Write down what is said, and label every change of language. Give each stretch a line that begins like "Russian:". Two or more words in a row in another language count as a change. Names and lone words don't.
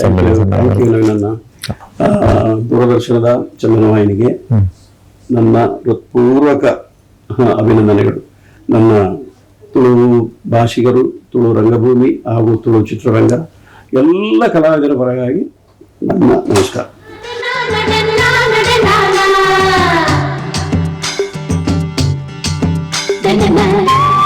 Kannada: ದೂರದರ್ಶನದ ಚಂದನವಾಹಿನಿಗೆ ನನ್ನ ಹೃತ್ಪೂರ್ವಕ ಅಭಿನಂದನೆಗಳು. ನನ್ನ ತುಳು ಭಾಷಿಗರು, ತುಳು ರಂಗಭೂಮಿ ಹಾಗೂ ತುಳು ಚಿತ್ರರಂಗ ಎಲ್ಲ ಕಲಾವಿದರ ಪರವಾಗಿ ನನ್ನ ನಮಸ್ಕಾರ.